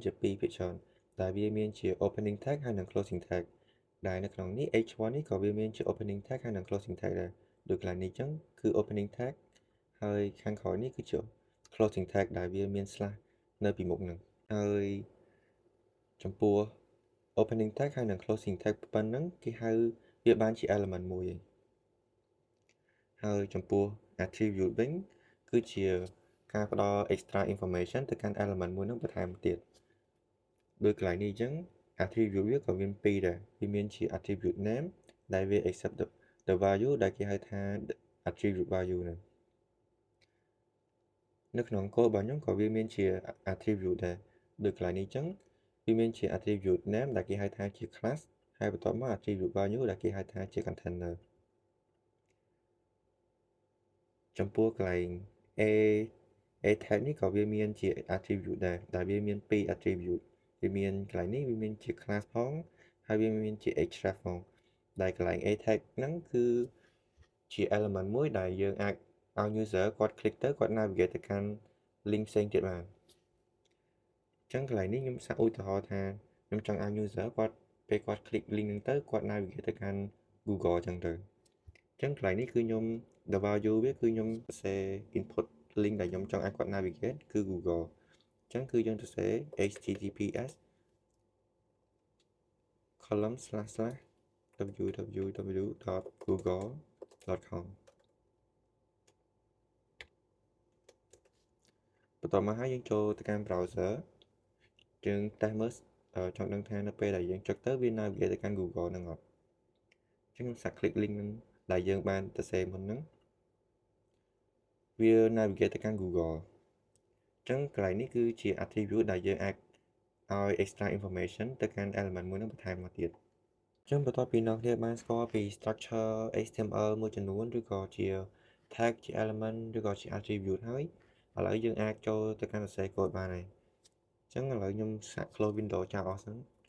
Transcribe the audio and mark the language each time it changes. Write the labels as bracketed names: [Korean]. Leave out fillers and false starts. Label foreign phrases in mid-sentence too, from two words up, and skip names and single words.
[Khmer] ជាពីរភាគច្រើនដែលវាមានជា [English] opening tag [Khmer] ហើយនិង [English] closing tag [Khmer] ដែលនៅក្នុងនេះ h1 នេះក៏វាមានជា [English] opening tag [Khmer] ហើយនិង [English] closing tag [Khmer] ដែរដូចកន្លែងនេះអញ្ចឹងគឺ [English] opening tag [Khmer] ហើយខាងក្រោយនេះគឺជា [English] closing tag [Khmer] ដែលវាមាន slash នៅពីមុខហ្នឹងហើយចំពោះ [English] opening tag [Khmer] ហើយនិង [English] closing tag [Khmer] ប៉ុណ្ណឹងគេហៅវាបានជា element មួយ ហើយចំពោះ attribute វិញគឺជាការផ្ដល់ [English] extra information [Khmer] ទៅកាន់ element មួយហ្នឹងបន្ថែមទៀតដូចកន្លែងនេះអញ្ចឹង attribute វាក៏មានពីរដែរវាមានជា [English] attribute name [Khmer] ដែលវា [English] accept the value [Khmer] ដែលគេហៅថា [English] attribute value [Khmer] ហ្នឹង នៅក្នុង code របស់ខ្ញុំក៏វាមានជា attribute ដែរដូចកន្លែងនេះអញ្ចឹងវាមានជា [English] attribute name [Khmer] ដែលគេហៅថាជា class ហើយបន្ទាប់មក [English] attribute value [Khmer] ដែលគេហៅថាជា container ចំពោះកន្លែង [English] a tag [Khmer] នេះក៏វាមានជា attribute ដែរដែលវាមានពីរ attribute វាមានកន្លែងនេះវាមានជា class ផងហើយវាមានជា href ផងដែលកន្លែង [English] a tag [Khmer] ហ្នឹងគឺជា element មួយដែលយើងអាចឲ្យ user គាត់ click ទៅគាត់ navigate ទៅកាន់ link ផ្សេងទៀតបានអញ្ចឹងកន្លែងនេះខ្ញុំសាកឧទាហរណ៍ថាខ្ញុំចង់ឲ្យ user គាត់ពេលគាត់ [English] click link [Khmer] ហ្នឹងទៅគាត់ navigate ទៅកាន់ Google អញ្ចឹងទៅអញ្ចឹងកន្លែងនេះគឺខ្ញុំ [English] the value [Khmer] វាគឺខ្ញុំសរសេរ [English] input link [Khmer] ដែលខ្ញុំចង់ឲ្យគាត់ navigate គឺ Google អញ្ចឹងគឺយើងសរសេរ https www.google.com បន្ទាប់មកហើយយើងចូលទៅកាន់ browser យើង test មើលចង់ដឹងថានៅពេលដែលយើងចុចទៅវា navigate ទៅកាន់ Google ហ្នឹងអត់អញ្ចឹង ខ្ញុំសាក [English] click link [Khmer] ហ្នឹងដែលយើងបានសរសេរមុនហ្នឹងវា navigate ទៅកាន់ Google អញ្ចឹងកន្លែងនេះគឺជា attribute ដែលយើងអាចឲ្យ [English] extra information [Khmer] ទៅកាន់ element មួយហ្នឹងបន្ថែមមកទៀតអញ្ចឹងបន្ទាប់ពីអ្នកគ្នាបានស្គាល់ពី [English] structure HTML [Khmer] មួយចំនួនឬក៏ជា tag ជា element ឬក៏ជា attribute ហើយឥឡូវយើងអាចចូលទៅកាន់សរសេរ code បានហើយអញ្ចឹងឥឡូវខ្ញុំសាក [English] close window [Khmer] ចោលអស់សិន